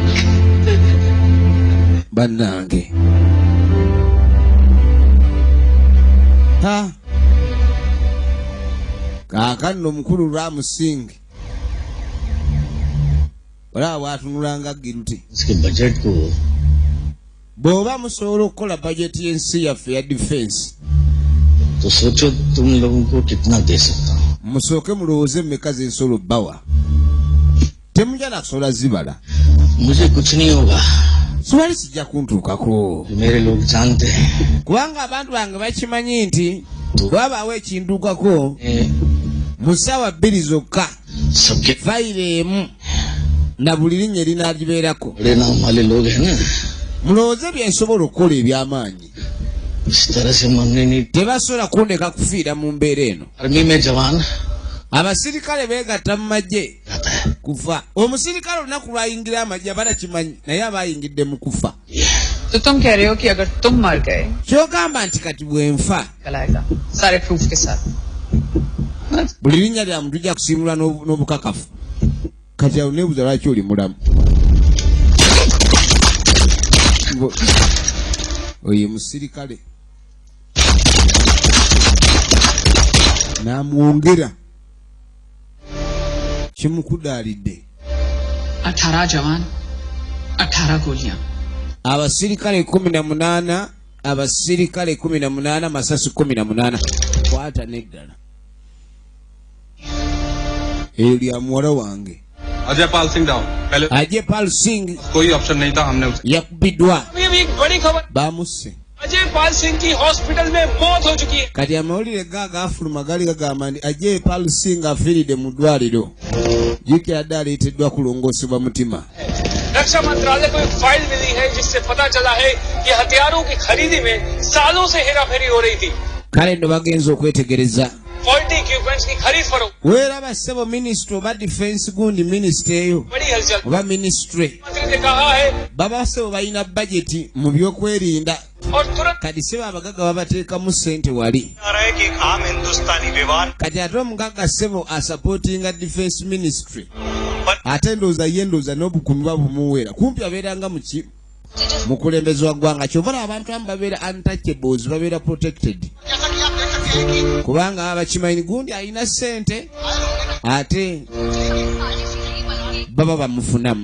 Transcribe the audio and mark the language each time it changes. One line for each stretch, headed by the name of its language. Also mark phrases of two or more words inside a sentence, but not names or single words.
Ganda: Bannange. Ha. Kaakano omukulu Ramusingi. Olaba bw'atunulanga Giruti. Budget ko. Bw'oba musobola okukola budget y'ensi yaffe ya defense.
Hindi: तो सोचो तुम लोगों को कितना दे सकता हूँ.
Ganda: Musooke mulowooze mmeka z'ensolo bbawa. Temujja nakusobola zibala.
Hindi: मुझे कुछ नहीं होगा.
Ganda: Siwali sijja kuntuukako.
Hindi: मेरे लोग जानते हैं.
Ganda: Kubanga abantu bange bakimanyi nti bwabaawo ekintuukako mu ssaawa 2 zokka fayiro emu na buli linnya erinaagibeerako. Mulowooze byensobola okukola eby'amaanyi. Tebasobola kundeka kufiira mu mbeera eno. Abasirikale beegatta mu magye kufa. Omusirikale olunaku lwayingira amagye abatakimanyi naye abayingidde mu kufa.
Hindi: तो तुम कह रहे हो कि अगर तुम मर गए
Ganda: kyogamba nti kati bwenfa
Hindi: चलाएगा सारे प्रूफ के साथ.
Ganda: buli linnya lya muntu lijja kusiimulwa n'obukakafu. Kati awo neebuuza lwaki oli mulamu. Oyo musirikale n'amwongera kimukudaalidde.
Hindi: 18 जवान 18 गोलियां.
Ganda: Abasirikale 18, abasirikale 18, masasi 18. Kwata neddala. Eyo lya muwala wange.
Hindi: अजयपाल सिंह डाउन. पहले Ajaypal Singh कोई ऑप्शन नहीं था, हमने उसे
Ganda: yakubiddwa.
Hindi: अभी एक बड़ी खबर.
Ganda: Bamusse.
Hindi: अजयपाल सिंह की हॉस्पिटल में मौत हो चुकी है.
Ganda: Kati amawulire gaafuluma gali gagamba nti Ajaypal Singh afiiridde mu ddwaliro. Jjukira aleeteddwa kulongoosebwa mutima.
Hindi: रक्षा मंत्रालय को एक फाइल मिली है जिससे पता चला है कि हथियारों की खरीदी में सालों से हेराफेरी हो रही थी.
Ganda: Kale nno bagenze okwetegereza.
English: faulty equipments
Hindi: की खरीद फरोख्त.
Ganda: Weeraba ssebo minisitule oba defense gundi minisitule eyo
Hindi: बड़ी हलचल.
Ganda: oba ministry
Hindi: मंत्री ने कहा है
Ganda: baba ssebo balina bajeti mu byokwerinda.
Hindi: और तुरंत
Ganda: Kati ssebo abagagga babateekamu ssente wali.
Hindi: आ रहा है कि एक आम हिंदुस्तानी व्यवहार
Ganda: Kati ate omugagga ssebo asupportinga
English: defense ministry.
Ganda: Ate ndowooza n'obukuumi babumuweera. Kumpi abeeranga mu kulembeza wa ggwanga. Kyova abantu abamu babeera untouchables, babeera protected. Kubanga abakimanyi gundi alina ssente ate baba bamufunamu.